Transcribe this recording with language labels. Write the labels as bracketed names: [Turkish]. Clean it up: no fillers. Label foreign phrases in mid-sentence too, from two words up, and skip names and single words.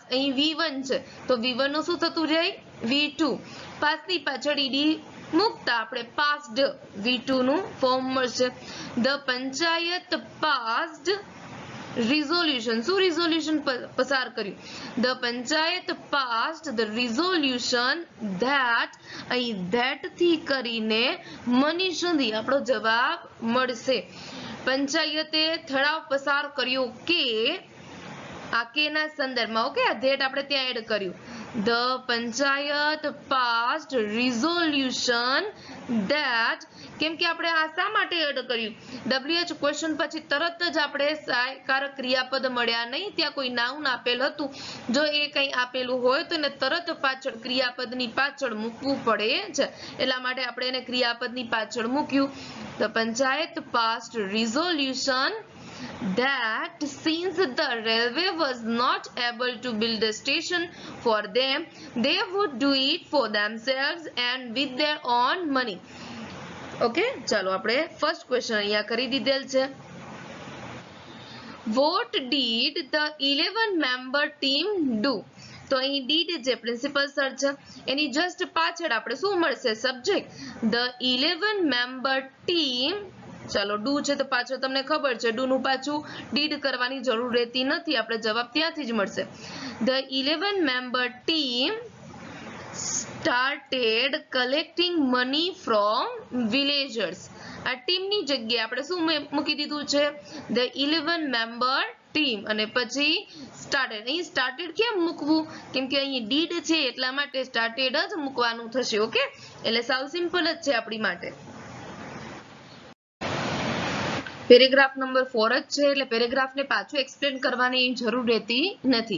[Gujarati] અહીં V1 છે તો V1 નું શું થતું જાય? V2. પાસની પાછળ ઈડી મૂકતા આપણે પાસ્ડ V2 નું ફોર્મ મળશે. [English] The panchayat passed resolution. [Gujarati] શું resolution પસાર કર્યું? [English] The panchayat passed the resolution that, [Gujarati] અહીં that થી કરીને મની સુધી આપણો જવાબ મળશે. પંચાયતે ઠરાવ પસાર કર્યો કે આ કેના સંદર્ભમાં. ઓકે, આ that આપણે ત્યાં એડ કર્યું. [English] The panchayat passed resolution that, [Gujarati] કેમ કે આપણે આ શા માટે એડ કર્યું? [English] WH question [Gujarati] પછી તરત જ આપણે સહાયકારક ક્રિયાપદ મળ્યા નહીં, ત્યાં કોઈ નાઉન આપેલ હતું. જો એ કંઈ આપેલું હોય તો એને તરત પાછળ ક્રિયાપદની પાછળ મૂકવું પડે છે, એટલા માટે આપણે એને ક્રિયાપદની પાછળ મૂક્યું. [English] The panchayat passed resolution that since the railway was not able to build a station for them, they would do it for themselves and with their own money. [Gujarati] ઓકે, ચાલો આપણે [English] first question [Gujarati] અહીંયા કરી દીધેલ છે. [English] What did the 11-member team do? [Gujarati] તો અહીં did જે [English] principal sir [Gujarati] છે એની જસ્ટ પાછળ આપણે શું મળશે? સબ્જેક્ટ. [English] The 11-member team, [Gujarati] ચાલો ડુ છે તો પાછળ તમને ખબર છે ડુ નું પાછું did કરવાની જરૂર રહેતી નથી, આપણે જવાબ ત્યાંથી જ મળશે. [English] The 11-member team started collecting money from villagers. [Gujarati] આ ટીમની જગ્યાએ આપણે શું મૂકી દીધું છે? [English] The 11-member team [Gujarati] અને પછી started. અહીં started કેમ મૂકવું? કેમ કે અહીં did છે એટલા માટે started જ મૂકવાનું થશે. ઓકે, એટલે સાવ સિમ્પલ જ છે આપણી માટે. [English] paragraph number 4 [Gujarati] જ છે એટલે પેરેગ્રાફને પાછું એક્સપ્લેન કરવાની જરૂર રહેતી નથી.